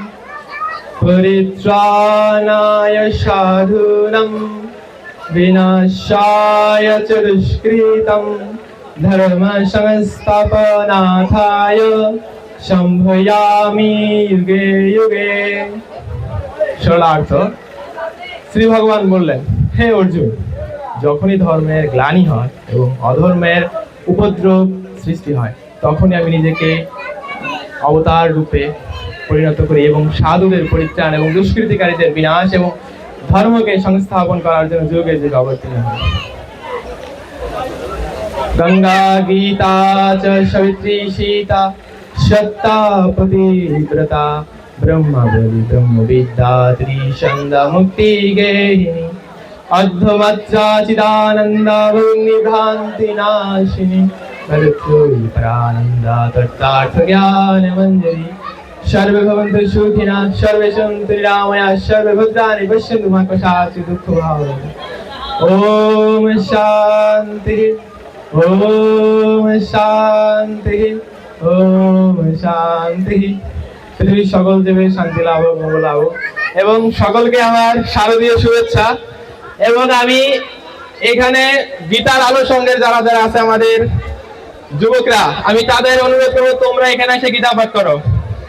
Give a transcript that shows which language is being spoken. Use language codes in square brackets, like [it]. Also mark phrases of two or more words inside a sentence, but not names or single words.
[sa] परित्राणाय साधूनां विनाशाय च दुष्कृतं धर्मसंस्थापनार्थाय संभयामि युगे युगे। [bn] सरलार्थ শ্রী ভগবান বললেন, হে অর্জুন, যখনই ধর্মের গ্লানি হয় এবং অধর্মের উপদ্রব সৃষ্টি হয় তখনই আমি নিজেকে অবতার রূপে পরিণত করি এবং সাধুদের পরিত্রাণ এবং দুষ্কৃতিকারীদের বিনাশ এবং ধর্মকে সংস্থাপন করার জন্য যুগে যুগে অবতীর্ণ হই। [sa] গঙ্গা গীতা চ সাবিত্রী সীতা সত্তা পতিব্রতা ब्रह्मबलि ब्रह्मविद्या त्रिछंद मुक्ति गेहिनी अद्वैता चिदानंदा भ्रांति नाशिनी मृत्युई परानंदा तत्तार्थ ज्ञान मंजरी। सर्वे भवन्तु सुखिनः सर्वे सन्तु निरामया सर्वे भद्राणि पश्यन्तु मा कदाचि दुःखभाग्। ओम शांति ओम शांति ओम शांति। [bn] পৃথিবীর সকল জীবের শান্তি লাভ হোক, মঙ্গল লাভ হোক এবং সকলকে আমার শারদীয় শুভেচ্ছা। এবং আমি এখানে গীতার আলো সঙ্গের যারা যারা আছে আমাদের যুবকরা, আমি তাদের অনুরোধ করবো তোমরা এখানে এসে গীতা পাঠ করো।